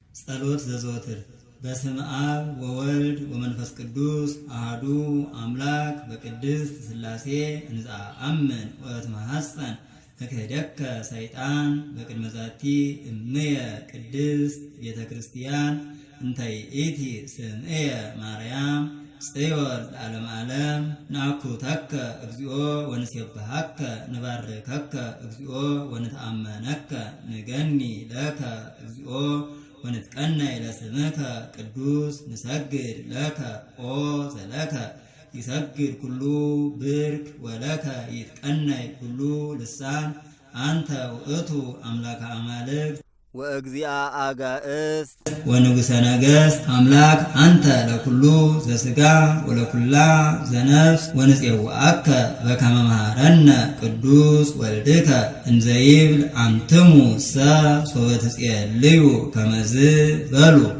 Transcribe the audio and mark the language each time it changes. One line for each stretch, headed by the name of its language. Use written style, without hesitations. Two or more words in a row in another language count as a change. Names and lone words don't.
Geez: ጸሎት ዘዘወትር በስመ አብ ወወልድ ወመንፈስ ቅዱስ አሐዱ አምላክ በቅድስት ሥላሴ እንዘአምን ወእትማሐፀን እክህደከ ሰይጣን በቅድመ ዛቲ እምየ ቅድስት ቤተ ክርስቲያን እንተ ይእቲ ስምየ ማርያም ጽዮን ለዓለመ ዓለም ናኩተከ እግዚኦ ወንሴብሐከ ንባርከከ እግዚኦ ወንተአመነከ ንገኒ ለከ እግዚኦ ወንትቀነይ ለስምከ ቅዱስ ንሰግድ ለከ ኦ ዘለከ ይሰግድ ኩሉ ብርክ ወለከ ይትቀነይ ኩሉ ልሳን አንተ ውእቱ አምላከ አማልክት ወእግዚአ አጋእዝት ወንጉሠ ነገሥት አምላክ አንተ ለኩሉ ዘሥጋ ወለኩላ ዘነፍስ ወንፄውዐከ በከመ መሃረነ ቅዱስ ወልድከ እንዘይብል አንትሙ ሰ ሶበ ትጼልዩ ከመዝ በሉ።